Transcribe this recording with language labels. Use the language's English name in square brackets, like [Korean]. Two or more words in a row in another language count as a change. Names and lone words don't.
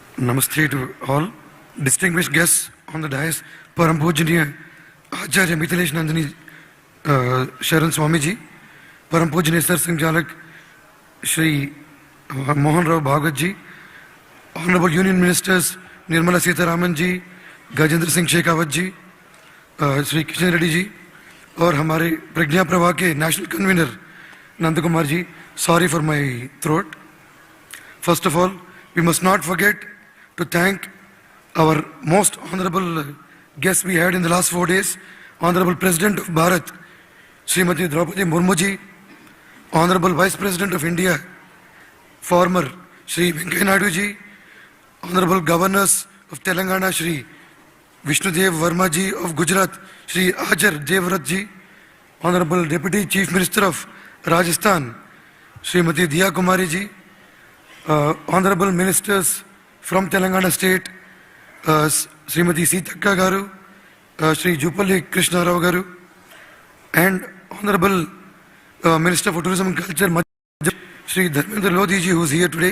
[English] Namaste to all distinguished guests on the dais. Param Pujaniya Acharya Mithilesh Nandini Sharan Swamiji, Param Pujaniya Sar Singh Jalak Shri Mohan Rao Bhagwat Ji, Honorable Union Ministers Nirmala Sitharaman Ji, Gajendra Singh Shekhawat Ji, Shri Kishan Reddy Ji, [Hindi] और हमारे प्रज्ञा प्रवाह के [English] national convener नंद कुमार जी. Sorry for my throat. First of all, we must not forget to thank our most honorable guests we had in the last 4 days, Honorable President of Bharat, Srimati Draupadi Murmu ji, Honorable Vice President of India, former Shri Venkaiah Naidu ji, Honorable Governors of Telangana, Shri Vishnudev Verma ji of Gujarat, Shri Ajar Devrat ji, Honorable Deputy Chief Minister of Rajasthan, Srimati Diya Kumari ji, Honorable Ministers from Telangana State, Srimati Sitaka Garu, Shri Jupalli Krishna Rao Garu, and Honorable Minister for Tourism and Culture, Shri Dharmendra Lodhi ji, who is here today.